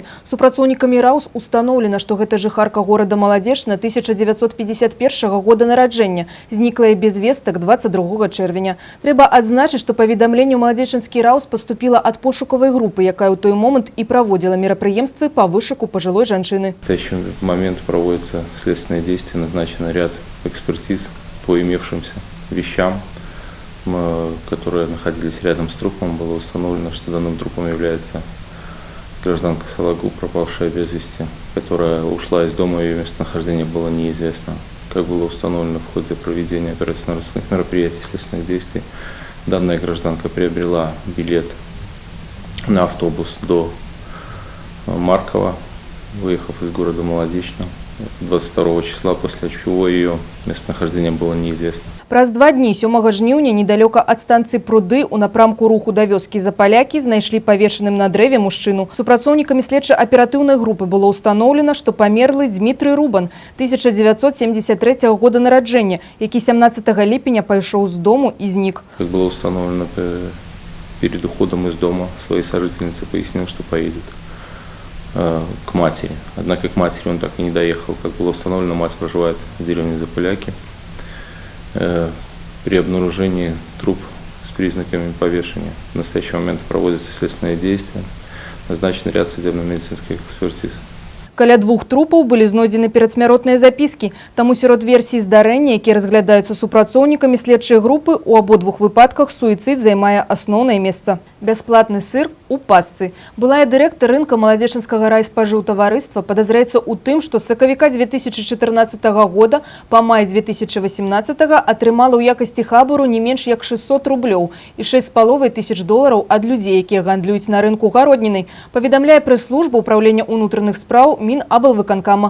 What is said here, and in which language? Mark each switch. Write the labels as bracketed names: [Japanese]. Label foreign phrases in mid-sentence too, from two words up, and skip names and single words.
[Belarusian] Супрацоўнікамі РАУС устаноўлена, што гэта жыхарка горада Маладзечна 1951 года нараджэння, зніклая без вестак 22 чэрвеня. Трэба адзначыць, што паведамленне ў Маладзечанскі РАУС паступіла ад пошукавай групы, якая ў той момант і праводзіла мерапрыемствы па вышуку пажылой жанчыны. [Russian] В настоящий момент проводятся следственные действия, назначен ряд экспертиз по имевшимся вещам, которые находились рядом с трупом. Было установлено, что данным трупом является гражданка Салагу, пропавшая без вести, которая ушла из дома, ее местонахождение было неизвестно. Как было установлено в ходе проведения оперативно-розыскных мероприятий, следственных действий, данная гражданка приобрела билет на автобус до Маркова, выехав из города Молодечно 22 числа, после чего ее местонахождение было неизвестно. [Belarusian] Праз 2 дні 7 жніўня недалёка ад станцыі Пруды у напрамку руху да вёскі Запалякі знайшлі павешаным на дрэве мужчыну. Супрацоўнікамі следча-аператыўнай групы было ўстаноўлена, што памерлы Дмітрый Рубан, 1973 года нараджэння, які 17 ліпеня пайшоў з дому і знік. [Russian] Как было установлено, перед уходом из дома своей сожительнице пояснил, что поедет к матери. Однако к матери он так и не доехал. Как было установлено, мать проживает в деревне Запаляки. При обнаружении труп с признаками повешения в настоящий момент проводятся следственные действия. Назначен ряд судебно-медицинских экспертиз. [Belarusian] Каля 2 трупаў былі знойдзены перадсмяротныя запіскі. Таму сярод версій здарэння, якія разглядаюцца супрацоўнікамі следчай групы, у абодвух выпадках суіцыд займае асноўнае месца. Бясплатны сыр у пасцы. Былая дырэктар рынка Маладзечынскага райспажыўтаварыства падазраецца ў тым, што з сакавіка 2014 года па май 2018 атрымала ў якасці хабару не менш як 600 рублёў і 6,5 тысяч долараў ад людзей, якія гандлююць на рынку гароднінай, паведамляе прэс-служба ўпраўлення ўнутраных спраў Мінаблвыканкама.